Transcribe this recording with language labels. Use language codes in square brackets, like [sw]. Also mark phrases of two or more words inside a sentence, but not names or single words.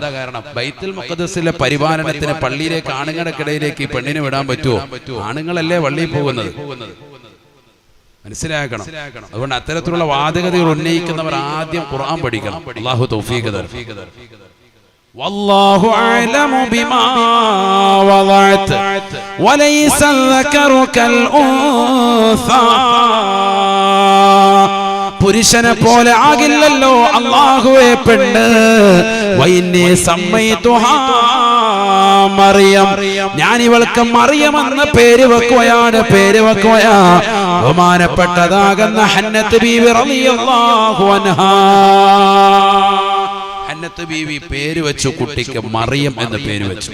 [ml] ബൈത്തുൽ മുഖദ്ദസിലെ പരിപാലനത്തിന് പള്ളിയിലേക്ക് ആണുങ്ങൾക്കിടയിലേക്ക് ഈ പെണ്ണിനെ വിടാൻ പറ്റുമോ? ആണുങ്ങളല്ലേ പള്ളിയിൽ പോകുന്നത്. മനസ്സിലാക്കണം. അതുകൊണ്ട് അത്തരത്തിലുള്ള വാദഗതികൾ ഉന്നയിക്കുന്നവർ ആദ്യം ഖുർആൻ പഠിക്കണം. അല്ലാഹു തൗഫീഖ് തരട്ടെ. [ar] والله أعلم بما وضعت وليس الذكر كالأنثى [ml] പുരുഷനെ പോലെ ആകില്ലല്ലോ അല്ലാഹുവേ പെണ്ണ്. [ar] وإني سميتها مريم, [ml] ഞാൻ ഇവൾക്ക് മറിയം എന്ന പേര് വെക്കുകയാണ്. ബഹുമാനപ്പെട്ടതാകുന്ന ഹന്നത്ത് ബീവി [ar] رضي الله عنها, [ml] ഹന്നത്ത് ബീവി പേര് വെച്ചു കുട്ടിക്ക് മറിയം എന്ന് പേര് വെച്ചു.